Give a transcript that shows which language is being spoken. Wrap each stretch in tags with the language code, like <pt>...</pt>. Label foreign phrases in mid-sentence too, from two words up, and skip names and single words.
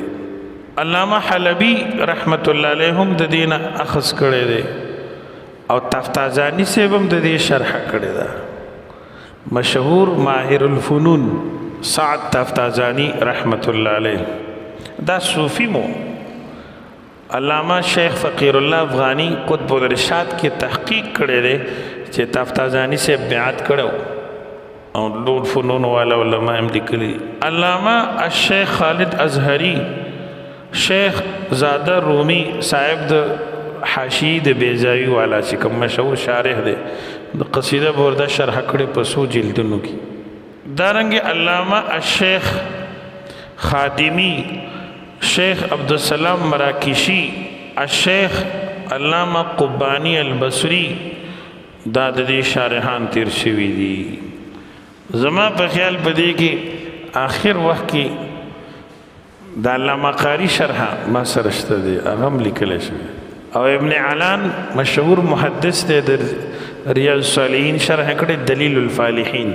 <ps>علامه حلبی رحمت الله علیه هم د دې نه اخذ کړی دی، او تفتازانی صاحب هم د دې شرح کړی ده. مشهور ماهر الفنون سعد تفتازانی رحمت الله علیه دا صوفی مو. علامہ شیخ فقیر اللہ افغانی قطب الارشاد کې تحقیق کړی دی چې تفتازانی سے بیعت کړو او نور فنون والا علماء هم لیکلي. علامہ الشیخ خالد ازهری شیخ زاده رومی صاحب د حاشی د بیزاوی والا چې کوم مشهور شارح دی د قصیده برده شرح کړی په څو جلدونو کې. دارنګې علامہ الشیخ خادمی، شیخ عبدالسلام مراکشی، الشیخ علامہ قبانی البصری دا د دې شارحان تیر شوي دي. زما په خیال په دې کې آخر وخت کې د علامه قاری شرح ما سره شته دی، هغه هم لیکلی شوی. او ابن علان مشهور محدث دی، د ریاض الصالحین شرح کړی دلیل الفالحین.</ps>